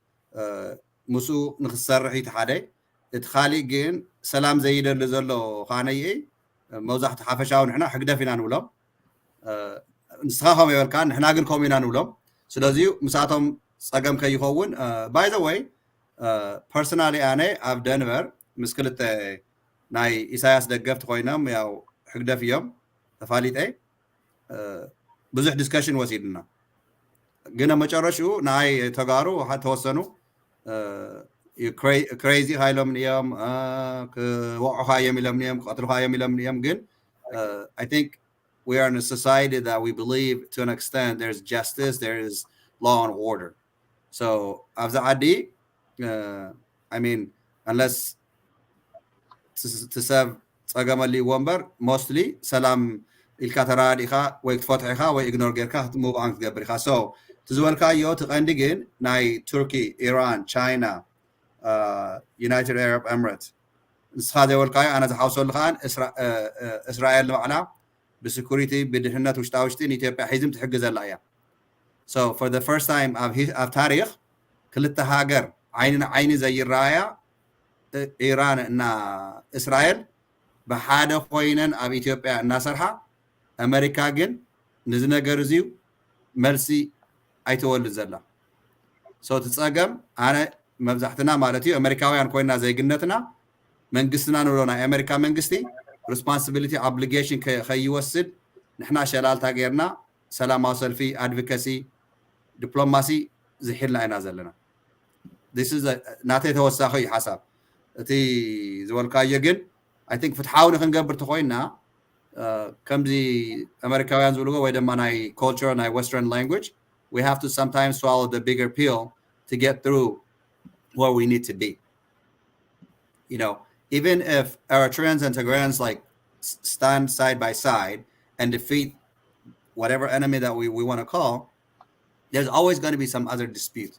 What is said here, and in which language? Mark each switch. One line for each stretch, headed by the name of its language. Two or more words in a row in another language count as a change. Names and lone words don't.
Tigrinya: ምስኡ ንክሰርሕ እቲ ሓደ እቲ ካሊእ ግን ሰላም ዘይደሊ ዘሎ ካነየ መብዛሕትኡ ሓፈሻዊ ንሕና ሕግደፍ ኢና ንብሎም ንስኻ ከምኡ ይበልካ ንሕና ግን ከምኡ ኢና ንብሎም ስለዚ ምሳቶም ፀገም ከይኸውን
English: by the way personally
Tigrinya: ኣነ ኣብ ደንቨር ምስ ክልተ ናይ ኢሳያስ ደገፍቲ ኮይኖም ያው ሕግደፍ እዮም ተፋሊጠ ብዙሕ ዲስከሽን ወሲድና ግን መጨረሻው ናይ ተጋሩ ተወሰኑ crazy ሃይሎም እዮም ክወዕኻ የሚሎም እዮም ክቀትልኻ የሚሎም እዮም ግን
English: I think we are in a society that we believe to an extent there's justice, there is law and order.
Tigrinya: So ኣብዛ ዓዲ
English: I mean unless to serve
Tigrinya: ፀገመሊ ወንበር mostly ሰላም ኢልካ ተራዲኻ ወይ ክትፈትሕ ኢኻ ወይ ኢግኖር ጌርካ
English: move on
Tigrinya: ክትገብር ኢኻ so ትዝበልካዮ ትቐንዲ ግን ናይ ቱርኪ ኢራን ቻይና United Arab Emirates ንስኻ ዘይበልካዮ ኣነ ዝሓውሰሉ ከኣን እስራኤል ንባዕላ ብሴኩሪቲ ብድሕነት ውሽጣውሽጢ ንኢትዮጵያ ሒዝም ትሕግዘላ እያ
English: so for the first time
Tigrinya: ኣብ ታሪክ ክልተ ሃገር ዓይኒ ንዓይኒ ዘይረኣያ ኢራን እና እስራኤል ብሓደ ኮይነን ኣብ ኢትዮጵያ እናሰርሓ ኣሜሪካ ግን ነዚ ነገር እዚ መልሲ ኣይተወልድ ዘላ so ትፀገም ኣነ መብዛሕትና ማለት እዩ ኣሜሪካውያን ኮይና ዘይግነትና መንግስትና ንብሎ ናይ ኣሜሪካ መንግስቲ
English: responsibility obligation
Tigrinya: ከይወስድ ንሕና ሸላልታ ጌርና ሰላማዊ ሰልፊ
English: advocacy diplomacy
Tigrinya: ዝሕልና ኢና ዘለና
English: this is
Tigrinya: ናተ ተወሳኺ ሓሳብ እቲ ዝወልካዮ ግን
English: I think
Tigrinya: ፍትሓዊ ንክንገብር ተኮይና ከምዚ ኣሜሪካውያን ዝብልዎ ወይ ድማ ናይ culture ናይ
English: western language we have to sometimes swallow the bigger pill to get through where we need to be. You know, even if Eritreans and Tigrayans like stand side by side and defeat whatever enemy that we want to call, there's always going to be some other dispute.